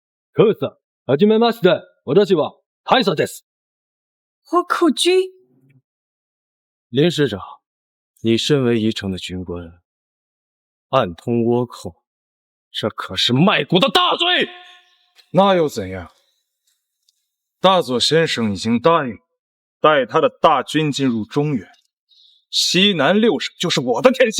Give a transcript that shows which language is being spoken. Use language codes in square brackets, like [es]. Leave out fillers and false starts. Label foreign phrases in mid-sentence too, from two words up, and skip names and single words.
[ja] 可是，始めまして、私は大佐です。 [zh] 倭寇军，林师长，你身为宜城的军官，暗通倭寇，这可是卖国的大罪。那又怎样？大佐先生已经答应带他的大军进入中原，西南6省就是我的天下。